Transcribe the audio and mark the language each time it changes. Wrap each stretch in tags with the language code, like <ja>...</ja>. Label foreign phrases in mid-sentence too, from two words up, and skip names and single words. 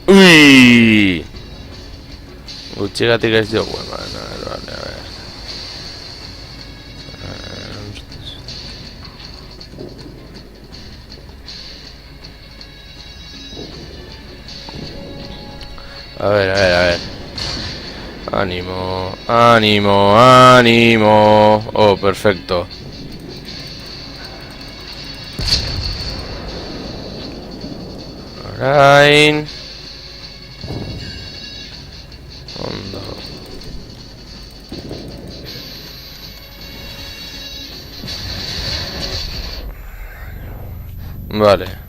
<eu>Ui! Gutxigatik ez diogu eman,</eu> <es>vale, a ver. A ver. Ánimo, ánimo, ánimo. Oh, perfecto.</es> <eu>Orain. Ondo.</eu> <es>Vale.</es>